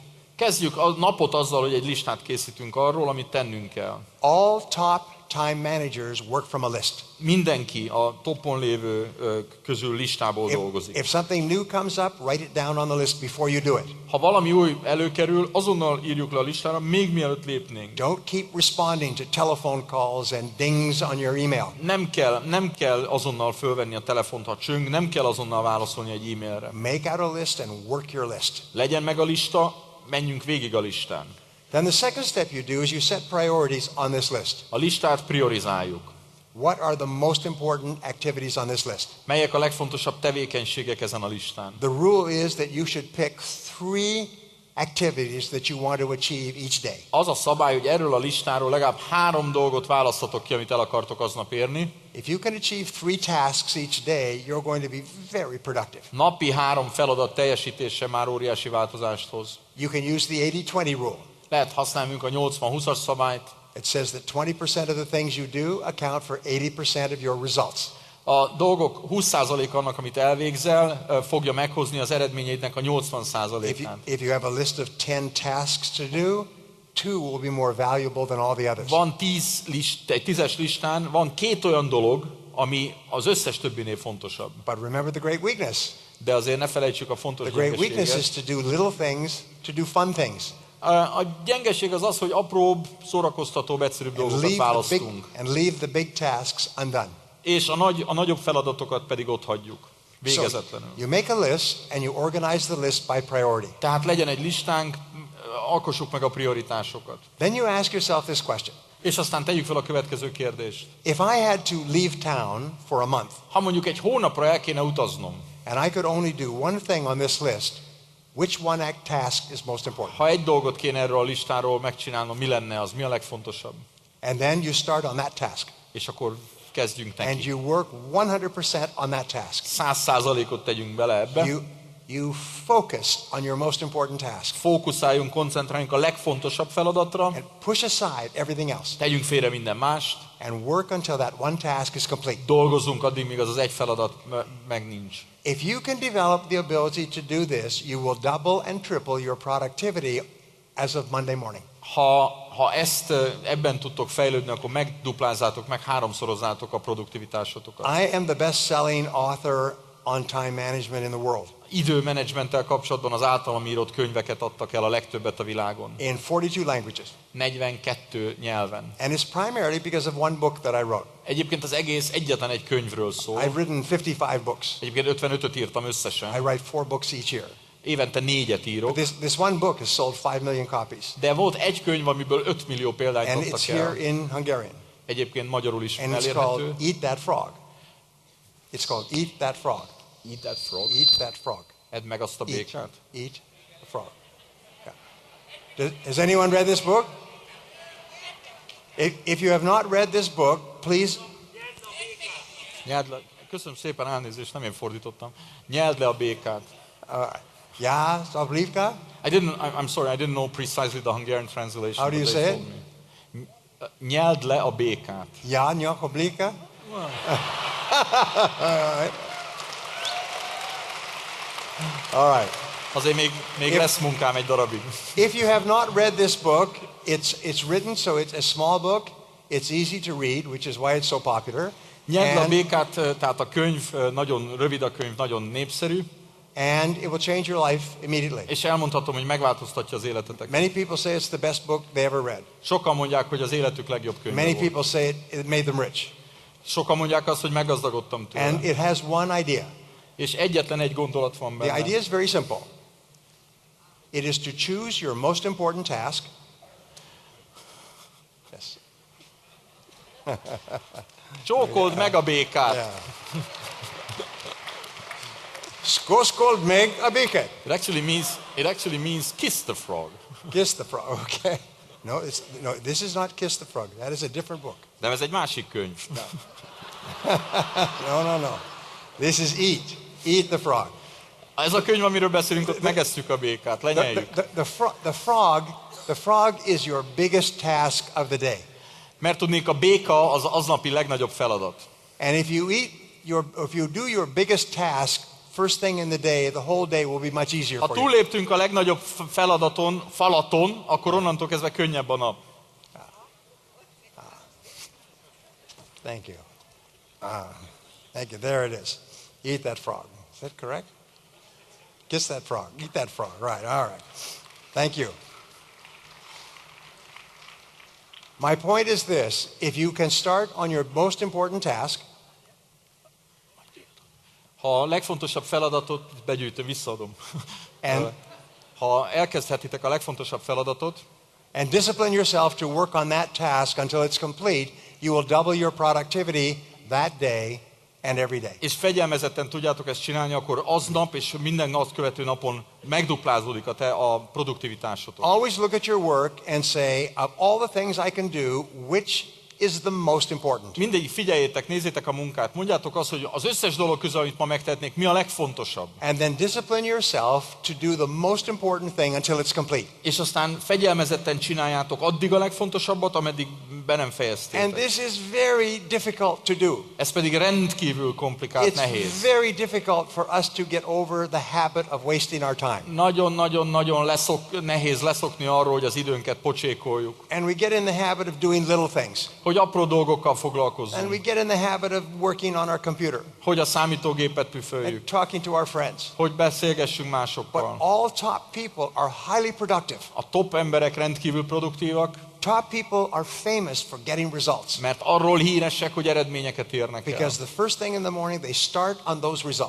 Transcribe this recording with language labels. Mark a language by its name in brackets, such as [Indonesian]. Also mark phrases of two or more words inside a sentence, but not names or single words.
[Hungarian] Kezdjük a napot azzal, hogy egy listát készítünk arról, amit tennünk kell. [English] All top time managers work from a list. [Hungarian] Mindenki a toppon lévő közül listából dolgozik. [English] If something new comes up, write it down on the list before you do it. [Hungarian] Ha valami új előkerül, azonnal írjuk le a listára, még mielőtt lépnénk. [English] Don't keep responding to telephone calls and dings on your email. [Hungarian] Nem kell azonnal fölvenni a telefont, ha csöng, nem kell azonnal válaszolni egy e-mailre. [English] Make out a list and work your list. [Hungarian] Legyen meg a lista, menjünk végig a listán. [English] Then the second step you do is you set priorities on this list. [Hungarian] A listát priorizáljuk. [English] What are the most important activities on this list? [Hungarian] Melyek a legfontosabb tevékenységek ezen a listán? [English] The rule is that you should pick 3 activities that you want to achieve each day. [Hungarian] Az a szabály, hogy erről a listáról legalább 3 dolgot választatok ki, amit el akartok aznap érni. [English] If you can achieve 3 tasks each day, you're going to be very productive. [Hungarian] Napi 3 feladat teljesítése már óriási változást hoz. [English] You can use the 80-20 rule. [Hungarian] Lehet használnunk a 80-20-as szabályt. [English] It says that 20% of the things you do account for 80% of your results. [Hungarian] A dolgok 20% annak, amit elvégzel, fogja meghozni az eredményeidnek a 80%-át. [English] If you have a list of 10 tasks to do, 2 will be more valuable than all the others. [Hungarian] Van egy 10-es listán, van 2 olyan dolog, ami az összes többinél fontosabb. [English] But remember the great weakness. [Hungarian] De azért ne felejtsük a fontos [English] The great weakness [Hungarian] gyengeséget. [English] is to do little things, to do fun things. [Hungarian] A gyengeség az az, hogy apróbb, szórakoztatóbb, egyszerűbb dolgokat választunk. And leave the big tasks undone. És a nagyobb feladatokat pedig ott hagyjuk. Végezetlenül. [English] So you make a list and you organize the list by priority. [Hungarian] Tehát legyen egy listánk, alkossuk meg a prioritásokat. [English] Then you ask yourself this question. [Hungarian] És aztán tegyük fel a következő kérdést. [English] If I had to leave town for a month [Hungarian] Ha mondjuk egy hónapra el kéne utaznom, [English] and I could only do one thing on this list, which one task is most important? [Hungarian] ha egy dolgot kéne erről a listáról megcsinálnom, mi lenne az? Mi a legfontosabb? [English] And then you start on that task. [Hungarian] És akkor kezdjünk [English] And [Hungarian] neki. [English] you work 100% on that task. [Hungarian] 100%-ot tegyünk bele ebbe. [English] you focus on your most important task [Hungarian] Fókuszáljunk, koncentráljunk a legfontosabb feladatra, [English] and push aside everything else [Hungarian] tegyünk félre minden mást, [English] and work until that one task is complete. [Hungarian] dolgozzunk addig, míg az egy feladat meg nincs. [English] If you can develop the ability to do this, you will double and triple your productivity as of Monday morning. [Hungarian] Ha ezt ebben tudtok fejlődni, akkor megduplázzátok, meg háromszorozzátok a produktivitásotokat. [English] I am the best-selling author on time management in the world. [Hungarian] Időmenedzsmenttel kapcsolatban az általam írott könyveket adtak el a legtöbbet a világon. [English] In 42 languages. [Hungarian] 42 nyelven. [English] And it's primarily because of one book that I wrote. [Hungarian] Egyébként az egész egyetlen egy könyvről szól. [English] I've written 55 books. [Hungarian] Egyébként 55-öt írtam összesen. [English] I write 4 books each year. [Hungarian] Évente 4-et írok. [English] But this one book has sold 5 million copies. [Hungarian] De volt egy könyv, amiből 5 millió példányt [English] And [Hungarian] adtak [English] it's [Hungarian] el. [English] here in Hungarian. [Hungarian] Egyébként magyarul is [English] And it's [Hungarian] elérhető. [English] called Eat That Frog. It's called Eat That Frog. Eat that frog. Eat that frog. [Hungarian] Edd meg azt a békát. [English] Eat the frog. Yeah. Has anyone read this book? If you have not read this book, please. [Hungarian] Nyeld le. Köszönöm szépen, elnézést, nem én fordítottam. Nyeld le a békát. Ja, Szablivka? [English] I'm sorry, I didn't know precisely the Hungarian translation. How do you but they say told me. [Hungarian] Nyeld le a békát. Ja, Nyakoblika? [English] All right. [Hungarian] Azért még lesz munkám egy darabig. [English] If you have not read this book, it's written, so it's a small book. It's easy to read, which is why it's so popular. [Hungarian] Nyeld le a békát, tehát a könyv, nagyon rövid a könyv, nagyon népszerű. [English] And it will change your life immediately. [Hungarian] És elmondhatom, hogy megváltoztatja az életetek. [English] Many people say it's the best book they ever read. [Hungarian] Sokan mondják, hogy az életük legjobb könyve [English] Many [Hungarian] volt. [English] people say it made them rich. [Hungarian] Sokan mondják azt, hogy meggazdagodtam tőle. [English] And it has one idea. [Hungarian] És egyetlen egy gondolat van benne. [English] The idea is very simple. It is to choose your most important task. Yes. [Hungarian] Csókold meg a békát. Yeah. Skoskold meg a békát. [English] It actually means kiss the frog. Kiss the frog. Okay. No, this is not Kiss the Frog. That is a different book. [Hungarian] De ez egy másik könyv. [English] No. This is Eat. Eat the Frog. [Hungarian] Ez a könyv, amiről beszélünk, ott megesszük a békát, lenyeljük. [English] The frog is your biggest task of the day. [Hungarian] Mert tudnék, a béka az aznapi legnagyobb feladat. [English] And if you do your biggest task first thing in the day, the whole day will be much easier [Hungarian] Ha [English] for you. [Hungarian] túlléptünk a legnagyobb falaton, akkor onnantól kezdve könnyebb a nap. [English] Thank you. Thank you. There it is. Eat that frog. Is that correct? Kiss that frog. Eat that frog. Right. All right. Thank you. My point is this. If you can start on your most important task, [Hungarian] Ha a legfontosabb feladatot, begyűjtöm, visszaadom. [English] And- [Hungarian] Ha elkezdhetitek a legfontosabb feladatot, [English] and discipline yourself to work on that task until it's complete, you will double your productivity that day and every day. [Hungarian] és fegyelmezetten tudjátok ezt csinálni, akkor aznap és minden azt követő napon megduplázódik a produktivitásotok. [English] Always look at your work and say, of all the things I can do, which is the most important? [Hungarian] Mindig figyeljétek, nézzétek a munkát, mondjátok azt, hogy az összes dolog közül, amit ma megtehetnék, mi a legfontosabb. [English] And then discipline yourself to do the most important thing until it's complete. [Hungarian] És aztán fegyelmezetten csináljátok addig a legfontosabbat, ameddig be nem [English] And [Hungarian] fejeztétek. [English] this is very difficult to do. [Hungarian] Ez pedig rendkívül komplikált, [English] It's [Hungarian] nehéz. [English] very difficult for us to get over the habit of wasting our time. [Hungarian] Nagyon-nagyon nehéz leszokni arról, hogy az időnket pocsékoljuk. [English] And we get in the habit of doing little things. [Hungarian] Hogy apró dolgokkal [English] And [Hungarian] foglalkozzunk. [English] we get in the habit of working on our computer [Hungarian] Hogy a számítógépet [English] and [Hungarian] püföljük. [English] talking to our friends. [Hungarian] Hogy beszélgessünk [English] But [Hungarian] másokkal. [English] all top people are highly productive. [Hungarian] A top emberek rendkívül produktívak, Top people are famous for getting results. mert arról híresek, hogy eredményeket érnek el. [English] Because the first thing in the morning they start on those results.